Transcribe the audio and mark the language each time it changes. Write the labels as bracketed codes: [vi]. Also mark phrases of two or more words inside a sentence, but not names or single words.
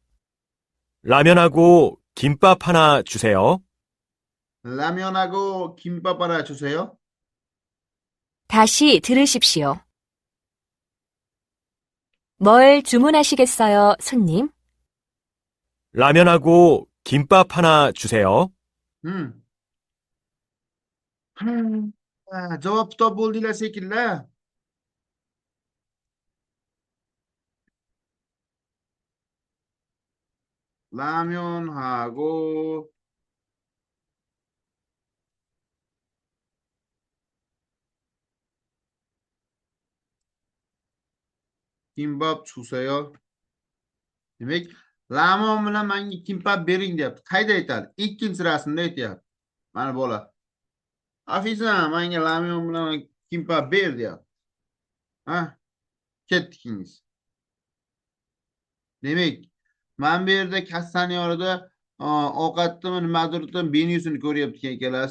[ko] 라면하고 김밥 하나 주세요. 라면하고 김밥 하나 주세요. 다시 들으십시오. 뭘 주문하시겠어요, 손님? 라면하고 김밥 하나 주세요. Hmm. [uz] Javob kitob bo'ldinglar shekilli. [ko] 라면하고 김밥 주세요. [uz] Demak, 라면 bilan menga kimpat bering deyapti. Qayda aytadi? Ikkinchi rasmda aytyapti. Mana bola. Afisa, menga 라면 bilan kimpat ber deyapti. Ha? Ketdingiz. Demak, men bu yerda kassani yonida ovqatni nimadir menyusini ko'ryapti ekan ikkalasi.